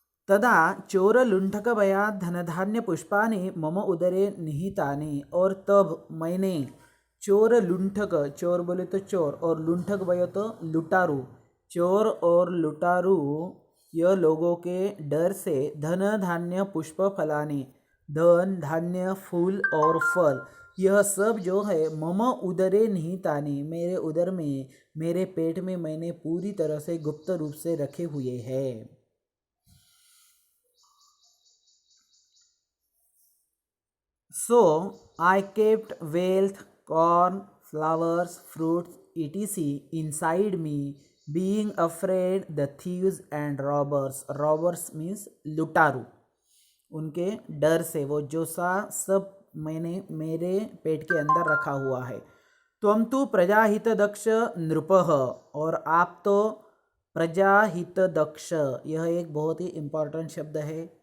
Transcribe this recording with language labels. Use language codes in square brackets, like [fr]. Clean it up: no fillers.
[sa] तदा चोर लुंठक भया धनधान्य पुष्पानि मम उदरे निहितानि, [hi] और तब मैंने चोर लुंठक, चोर बोले तो चोर और लुंठक भय तो लुटारू, चोर और लुटारू यह लोगों के डर से धन धान्य पुष्प फलानी, धन धान्य फूल और फल, यह सब जो है मम उदरे निहितानि, मेरे उदर में, मेरे पेट में मैंने पूरी तरह से गुप्त रूप से रखे हुए हैं। [en] So I kept wealth, corn, flowers, fruits, etc. inside me, being afraid the thieves and robbers. Robbers means [hi] लुटारू, उनके डर से वो जो सा सब मैंने मेरे पेट के अंदर रखा हुआ है। [sa] त्वं तु प्रजाहित दक्ष नृपः, [hi] और आप तो प्रजाहित दक्ष, यह एक बहुत ही इम्पॉर्टेंट शब्द है।